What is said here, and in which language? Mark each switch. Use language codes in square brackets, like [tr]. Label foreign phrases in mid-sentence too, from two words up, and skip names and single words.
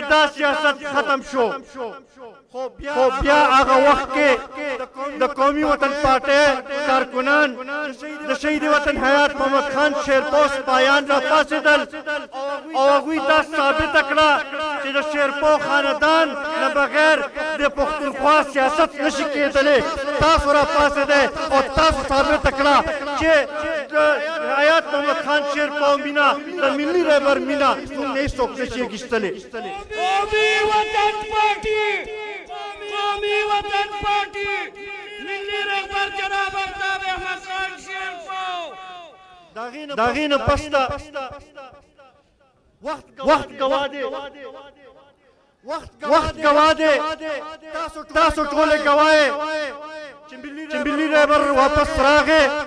[ps] دا سیاست ختم شو خو بیا هغه وخت کې د قومي وطن پارټۍ کارکنان د شهید وطن حیات محمد خان شیرپو سپایان را پاڅېدل او هغوی دا ثابته کړه چې د شیرپو خاندان نه بغیر د پښتونخوا سیاست نشي کېدلی تاسو را پاڅېدئ او تاسو ثابته کړه چې د حیات محمد خان شیرپو مینا د ملي رهبر مینا موږ نه هېڅوک نشي اخیستلی [ur] قومی وطن پارٹی ملی رهبر جناب آفتاب احمد خان شیرپو [ps] داغې نه پسته وخت ګواه دی وخت ګواه دی تاسو ټولې ګواه یې چې ملي رهبر واپس راغی